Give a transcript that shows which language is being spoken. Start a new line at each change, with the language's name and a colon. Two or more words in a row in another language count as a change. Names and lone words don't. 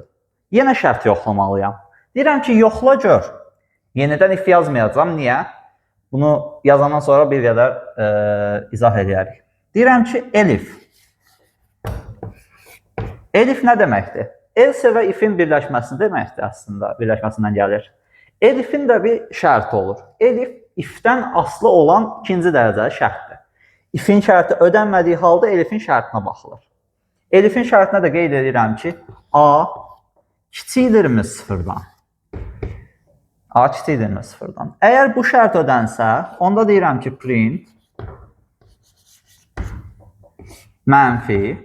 Azerbaijani: Yenə şərt yoxlamalıyam. Deyirəm ki, yoxla gör. Yenidən if yazmayacam. Niyə? Bunu yazandan sonra bir qədər izah edərik. Deyirəm ki, elif. Elif nə deməkdir? Else və if-in birləşməsi deməkdir əslində, birləşməsindən gəlir. Elifin də bir şərti olur. Elif, if-dən asılı olan ikinci dərəcəli şərtdir. If-in şərti ödənmədiyi halda elifin şərtinə baxılır. Elifin şərtinə də qeyd edirəm ki, A kiçikdirmi 0-dan? A kiçikdirmi 0-dan? Əgər bu şərt ödənsə, onda deyirəm ki, print mənfi.